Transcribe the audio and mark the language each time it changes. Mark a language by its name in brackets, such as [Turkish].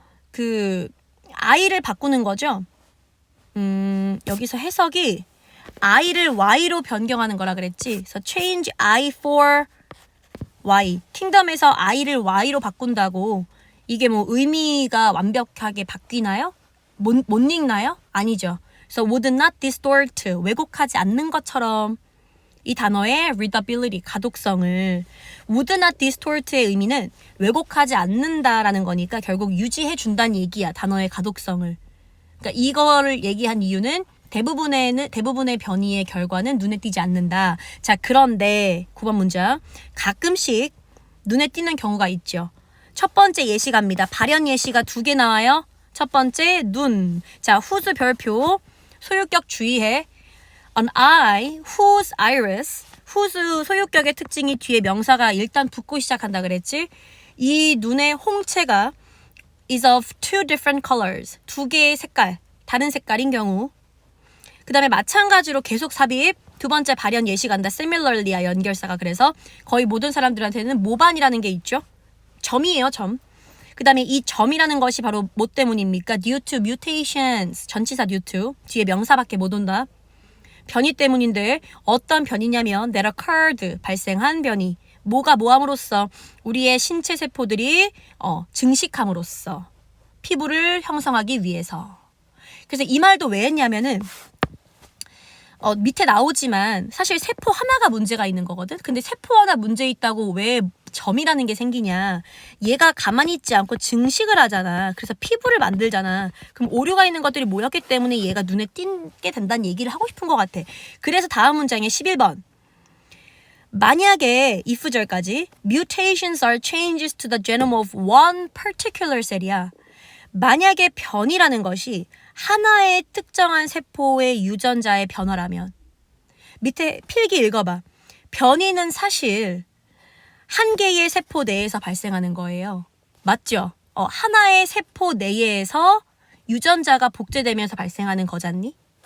[Korean] 그 I를 바꾸는 거죠. 여기서 해석이 I를 Y로 변경하는 거라 그랬지. [English] 그래서 change I for Y. [Korean] 킹덤에서 I를 Y로 바꾼다고 이게 뭐 의미가 완벽하게 바뀌나요? 못 읽나요? 아니죠. 그래서 [English] would not distort, [Korean] 왜곡하지 않는 것처럼 이 단어의 readability, 가독성을 would not distort의 의미는 왜곡하지 않는다라는 거니까 결국 유지해 준다는 얘기야. 단어의 가독성을. 그러니까 이거를 얘기한 이유는 대부분의 변이의 결과는 눈에 띄지 않는다. 자, 그런데 9번 문장. 가끔씩 눈에 띄는 경우가 있죠. 첫 번째 예시 갑니다. 발현 예시가 2개 나와요. 첫 번째 눈. 자, whose 별표 소유격 주의해. [English] An eye whose iris. [Korean] whose 소유격의 특징이 뒤에 명사가 일단 붙고 시작한다 그랬지. 이 눈의 홍채가 [English] is of two different colors. [Korean] 2개의 색깔. 다른 색깔인 경우. 그 다음에 마찬가지로 계속 삽입. 두 번째 발현 예시 간다. similarly야 연결사가. 그래서 거의 모든 사람들한테는 모반이라는 게 있죠. 점이에요, 점. 그 다음에 이 점이라는 것이 바로 뭐 때문입니까? [English] due to mutations. [Korean] 전치사 due to. 뒤에 명사밖에 못 온다. 변이 때문인데 어떤 변이냐면 [English] that occurred. [Korean] 발생한 변이. 뭐가 뭐함으로써 우리의 신체 세포들이 증식함으로써 피부를 형성하기 위해서. 그래서 이 말도 왜 했냐면은 밑에 나오지만 사실 세포 하나가 문제가 있는 거거든. 근데 세포 하나 문제 있다고 왜 점이라는 게 생기냐. 얘가 가만히 있지 않고 증식을 하잖아. 그래서 피부를 만들잖아. 그럼 오류가 있는 것들이 모였기 때문에 얘가 눈에 띄게 된다는 얘기를 하고 싶은 것 같아. 그래서 다음 문장에 11번. 만약에 [English] if절까지 mutations are changes to the genome of one particular cell이야. [Korean] 만약에 변이라는 것이 하나의 특정한 세포의 유전자의 변화라면 밑에 필기 읽어봐. 변이는 사실 한 개의 세포 내에서 발생하는 거예요. 맞죠? 하나의 세포 내에서 유전자가 복제되면서 발생하는 거잖니?